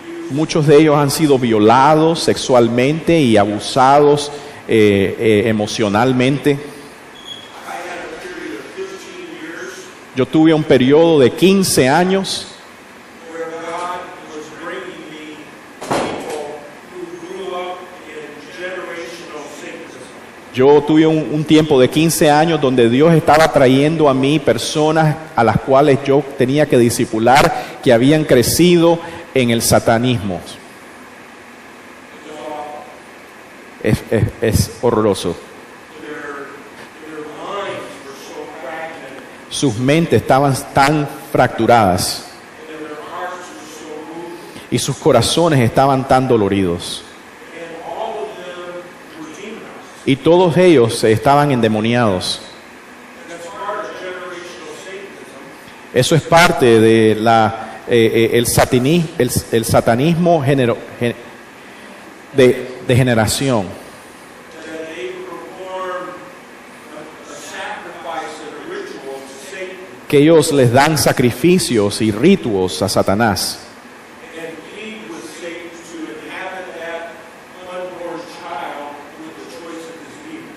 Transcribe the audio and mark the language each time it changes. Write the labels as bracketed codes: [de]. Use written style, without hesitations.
[es] Muchos de ellos han sido violados sexualmente y abusados emocionalmente. [en] I had a period of 15 years [es] Yo tuve un periodo de 15 años [en] where God was bringing me people who grew up in generational Satanism. [es] Yo tuve un tiempo de 15 años donde Dios estaba trayendo a mí personas a las cuales yo tenía que discipular, que habían crecido en el satanismo. Es horroroso. [en] Their minds were so fragmented, [es] Sus mentes estaban tan fracturadas [en] and their hearts were so moved, [es] y sus corazones estaban tan doloridos. [en] and all of them were demonized. [es] Y todos ellos estaban endemoniados. [en] And that's part of generational Satanism. [es] Eso es parte de el satanismo de generación. [en] That they perform a sacrifice and a ritual to Satan [es] Que ellos les dan sacrificios y ritos a Satanás [en] and plead with Satan to inhabit that unborn child with the choice of his demon.